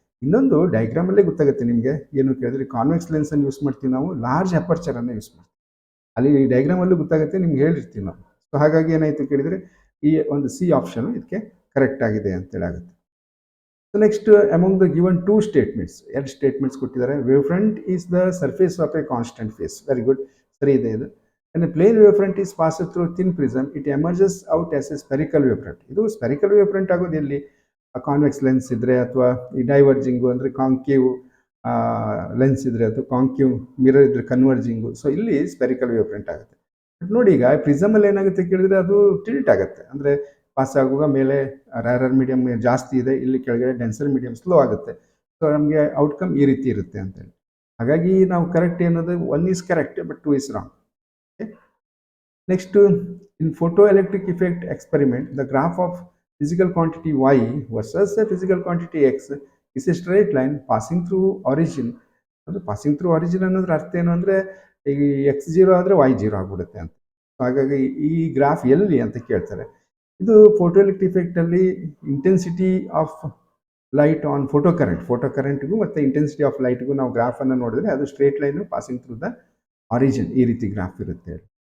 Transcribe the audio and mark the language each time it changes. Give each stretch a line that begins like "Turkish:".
Kannada: ಇನ್ನೊಂದು ಡಯಾಗ್ರಾಮಲ್ಲೇ ಗೊತ್ತಾಗುತ್ತೆ ನಿಮಗೆ. ಏನು ಕೇಳಿದ್ರೆ ಕಾನ್ವೆಕ್ಸ್ ಲೆನ್ಸನ್ನು ಯೂಸ್ ಮಾಡ್ತೀವಿ ನಾವು, ಲಾರ್ಜ್ ಅಪರ್ಚರನ್ನು ಯೂಸ್ ಮಾಡ್ತೀವಿ. ಅಲ್ಲಿ ಡಯಾಗ್ರಾಮಲ್ಲೂ ಗೊತ್ತಾಗುತ್ತೆ, ನಿಮ್ಗೆ ಹೇಳಿರ್ತೀವಿ ನಾವು. ಸೊ ಹಾಗಾಗಿ ಏನಾಯಿತು ಕೇಳಿದರೆ ಈ ಒಂದು ಸಿ ಆಪ್ಷನು ಇದಕ್ಕೆ ಕರೆಕ್ಟ್ ಆಗಿದೆ ಅಂತೇಳಿ ಆಗುತ್ತೆ.
English: So next among the given 2 statements, 2 statements ಕೊಟ್ಟಿದ್ದಾರೆ. Wave front is the surface of a constant phase.
Kannada: Very good, ಸರಿ ಇದೆ ಇದು.
English: When a plane wavefront is passed through a thin prism, it emerges out as a spherical wavefront.
Kannada: ಇದು spherical ವೇವ್ಫ್ರಂಟ್ ಆಗೋದು ಎಲ್ಲಿ, convex lens ಇದ್ದರೆ, ಅಥವಾ ಈ ಡೈವರ್ಜಿಂಗು ಅಂದರೆ ಕಾಂಕೇವ್ ಲೆನ್ಸ್ ಇದ್ದರೆ, ಅಥವಾ ಕಾಂಕೇವ್ ಮಿರರ್ ಇದ್ದರೆ ಕನ್ವರ್ಜಿಂಗು. ಸೊ ಇಲ್ಲಿ ಸ್ಪೆರಿಕಲ್ ವೇವ್ಫ್ರಂಟ್ ಆಗುತ್ತೆ. ಬಟ್ ನೋಡಿ, ಈಗ ಪ್ರಿಸಮಲ್ಲಿ ಏನಾಗುತ್ತೆ ಕೇಳಿದರೆ ಅದು ಟಿಲ್ಟ್ ಆಗುತ್ತೆ. ಅಂದರೆ ಪಾಸ್ ಆಗುವಾಗ ಮೇಲೆ ರ್ಯಾರರ್ ಮೀಡಿಯಮ್ ಜಾಸ್ತಿ ಇದೆ, ಇಲ್ಲಿ ಕೆಳಗಡೆ ಡೆನ್ಸರ್ ಮೀಡಿಯಮ್ ಸ್ಲೋ ಆಗುತ್ತೆ. ಸೊ ನಮಗೆ ಔಟ್ಕಮ್ ಈ ರೀತಿ ಇರುತ್ತೆ ಅಂತೇಳಿ. ಹಾಗಾಗಿ ನಾವು ಕರೆಕ್ಟ್ ಏನದು
English: 1 is correct but 2 is wrong. Next, in photoelectric effect experiment, the graph of physical quantity y versus a physical quantity x is a straight line passing through origin.
Kannada: ಅದು passing through origin ಅನ್ನೋದ್ರ ಅರ್ಥ ಏನು ಅಂದರೆ, ಈಗ x0 ಆದರೆ y0 ಆಗ್ಬಿಡುತ್ತೆ ಅಂತ. ಹಾಗಾಗಿ ಈ ಗ್ರಾಫ್ ಎಲ್ಲಿ ಅಂತ ಕೇಳ್ತಾರೆ. ಇದು ಫೋಟೋಎಲೆಕ್ಟ್ರಿಕ್ ಇಫೆಕ್ಟಲ್ಲಿ intensity of light on photo ಕರೆಂಟ್ಗೂ ಮತ್ತು ಇಂಟೆನ್ಸಿಟಿ ಆಫ್ ಲೈಟ್ಗೂ ನಾವು ಗ್ರಾಫನ್ನು ನೋಡಿದ್ರೆ ಅದು straight line passing through the origin, ಈ ರೀತಿ ಗ್ರಾಫ್ ಇರುತ್ತೆ.